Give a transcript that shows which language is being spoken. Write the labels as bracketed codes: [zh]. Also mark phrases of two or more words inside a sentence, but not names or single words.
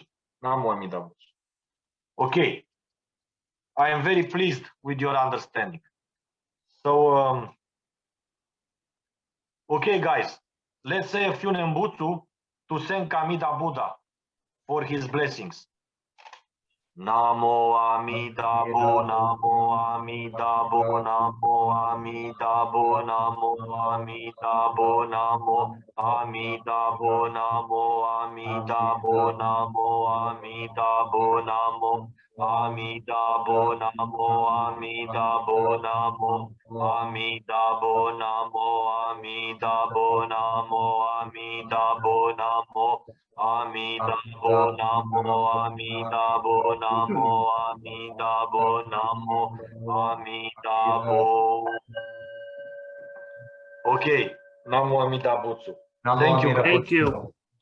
[sa] Namo Amida Buddha. [en] Okay. I am very pleased with your understanding. So, okay, guys, let's say a few Nembutsu to thank Amida Buddha for his blessings. [sa] Namo Amida Buddha, Namo Amida Buddha, Namo Amida Buddha, Namo Amida Buddha, Namo Amida Buddha, Namo Amida Buddha, Namo Amida Buddha, Namo Amida Buddha, Namo Amida Buddha, Namo Amida Buddha, Namo Amida Buddha, Namo Amida Buddha, Namo Amida Buddha, Namo Amida Buddha, Namo Amida Buddha, Namo Amida Buddha. [en] Okay, [sa] Namo Amida Buddha. [en] Thank you. Thank you.